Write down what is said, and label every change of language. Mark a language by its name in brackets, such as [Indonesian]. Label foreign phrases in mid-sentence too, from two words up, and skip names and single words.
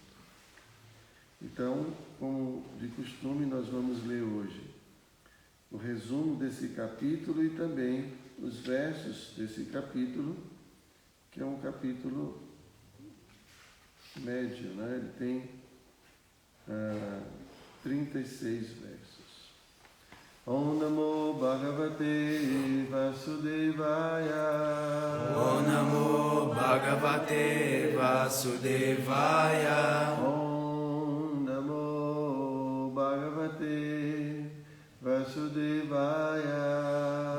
[Portuguese] Então, como de costume, nós vamos ler hoje o resumo desse capítulo e também os versos desse capítulo, que é um capítulo médio, né? Ele tem 36 versos. [Sanskrit] ॐ नमो भगवते वासुदेवाय. ॐ नमो भगवते वासुदेवाय. ॐ नमो भगवते वासुदेवाय.